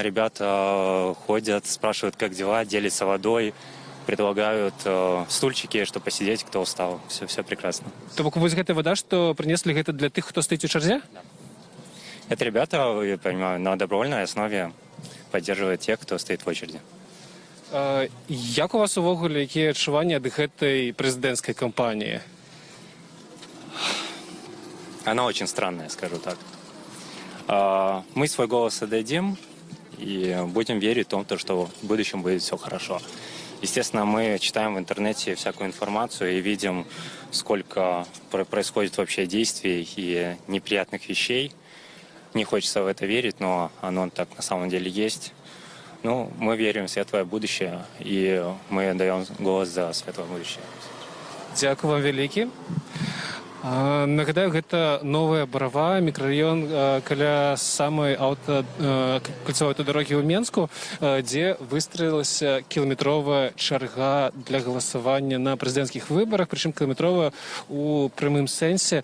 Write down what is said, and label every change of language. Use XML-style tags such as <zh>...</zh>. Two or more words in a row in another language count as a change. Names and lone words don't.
<ru>Ребята ходят, спрашивают, как дела, делятся водой, предлагают стульчики, чтобы посидеть, кто устал. Все прекрасно.</ru> <be>То бок</be> <ru>вот эта вода, что принесли, это для тех, кто стоит в черзе? Да. Это ребята, я понимаю, на добровольной основе поддерживают тех, кто стоит в очереди.</ru> <be>Як у вас увогуле якія адчуванні ад гэтай прэзідэнцкай кампаніі?</be> <ru>Она очень странная, скажу так. Мы свой голос отдадим и будем верить в том, что в будущем будет все хорошо. Естественно, мы читаем в интернете всякую информацию и видим, сколько происходит вообще действий и неприятных вещей. Не хочется в это верить, но оно так на самом деле есть. Ну, мы верим в светлое будущее, и мы даем голос за светлое будущее.</ru> <be>Дякую вам вялікі. Нагадаю, гэта новая Барава, мікрараён каля самой кальцавой аўтадарогі ў Менску, дзе выстраілася кіламетровая чарга для галасавання на прэзідэнцкіх выбарах, прычым кіламетровая у прямым сэнсе.</be>